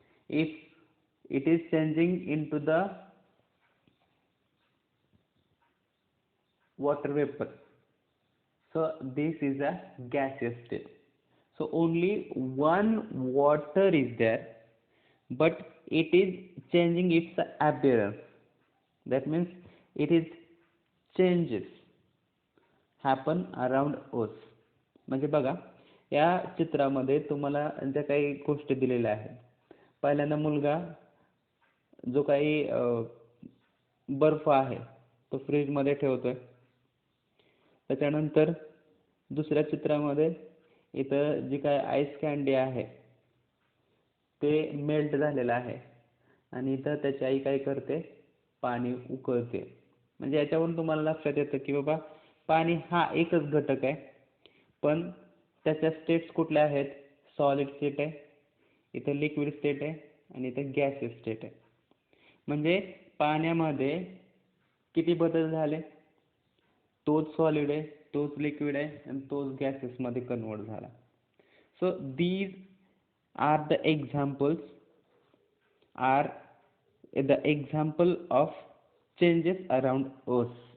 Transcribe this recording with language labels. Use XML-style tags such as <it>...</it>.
<en>If it is changing into the water vapor, so this is a gaseous state. So only one water is there, but it is changing its appearance. That means it is changes happen around us.</en> <mr>म्हणजे बघा, या चित्रामध्ये तुम्हाला ज्या काही गोष्टी दिलेल्या आहेत. पहिल्यांदा मुलगा जो काही बर्फ आहे तो फ्रीज मध्ये ठेवतोय. त्याच्यानंतर दुसऱ्या चित्रामध्ये इथं जी काय आईस कँडी आहे ते मेल्ट झालेलं आहे आणि इथं त्याची आई काय करते, पाणी उकळते. म्हणजे याच्यावरून तुम्हाला लक्षात येतं की बाबा पाणी हा एकच घटक आहे, पण त्याच्या स्टेट्स कुठल्या आहेत? सॉलिड स्टेट आहे, इथे लिक्विड स्टेट आहे आणि इथे गॅसियस स्टेट आहे. म्हणजे पाण्यामध्ये किती बदल झाले? तोच सॉलिड आहे, तोच लिक्विड आहे आणि तोच गॅसेस मध्ये कन्वर्ट झाला.</mr> <en>So these are the examples are the example of changes around us.</en>